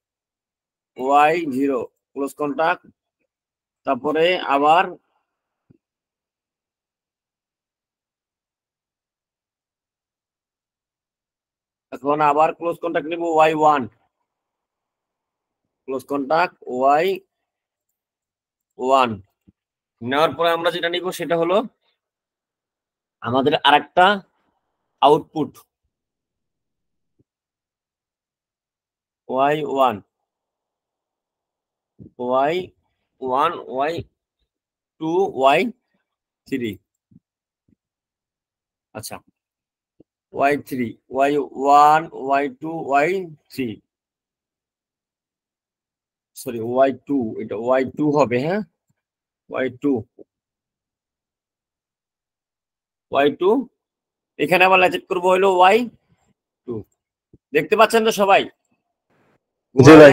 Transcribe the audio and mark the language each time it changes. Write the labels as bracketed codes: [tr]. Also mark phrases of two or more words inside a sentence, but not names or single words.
[en] close contact, [bn] তারপরে আবার এখন আবার [en] close contact [bn] নিব y1 [en] close contact [bn] y1 নেওয়ার পরে আমরা যেটা নিব সেটা হলো আমাদের আরেকটা আউটপুট y1 y2 y3, আচ্ছা y3 y1 y2 y3, সরি y2, এটা y2 হবে, হ্যাঁ y2 এখানে আবার ল্যাচেট করবো হলো y2। দেখতে পাচ্ছেন তো সবাই? জি ভাই।